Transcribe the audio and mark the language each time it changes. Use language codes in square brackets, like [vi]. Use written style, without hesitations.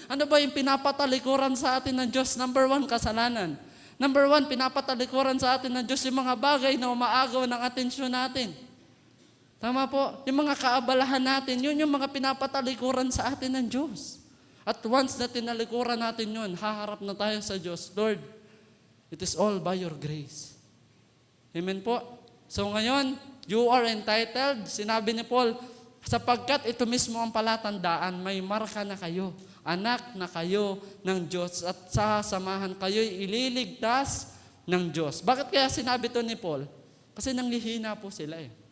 [tl] Ano ba yung pinapatalikuran sa atin ng Diyos? Number 1, kasalanan. Number 1, pinapatalikuran sa atin ng Diyos yung mga bagay na umaagaw ng atensyon natin. Tama po? Yung mga kaabalahan natin, yun yung mga pinapatalikuran sa atin ng Diyos. At once na tinalikuran natin yun, haharap na tayo sa Diyos. [en] Lord, it is all by your grace. [tl] Amen po? So ngayon, [en] you are entitled, [tl] sinabi ni Paul, sapagkat ito mismo ang palatandaan, may marka na kayo. Anak na kayo ng Diyos at sasamahan kayo'y ililigtas ng Diyos. Bakit kaya sinabi to ni Paul? Kasi nanghihina po sila eh.